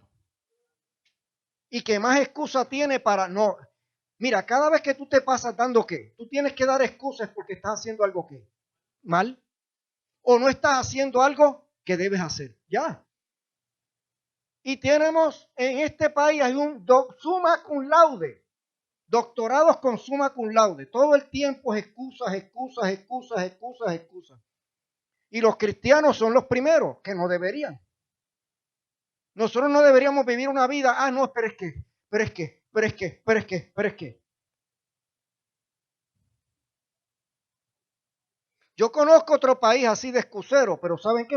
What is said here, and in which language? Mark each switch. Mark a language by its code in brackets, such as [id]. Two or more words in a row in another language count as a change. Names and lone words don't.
[es] Y que más excusa tiene para no. Mira, cada vez que tú te pasas dando qué, tú tienes que dar excusas porque estás haciendo algo qué, mal. O no estás haciendo algo que debes hacer. Ya. Y tenemos en este país hay un [la] summa cum laude. [es] Doctorados con [la] summa cum laude. [es] Todo el tiempo es excusas, excusas, excusas, excusas, excusas. Y los cristianos son los primeros que no deberían. Nosotros no deberíamos vivir una vida, no, pero es que. Yo conozco otro país así de excusero, pero ¿saben qué?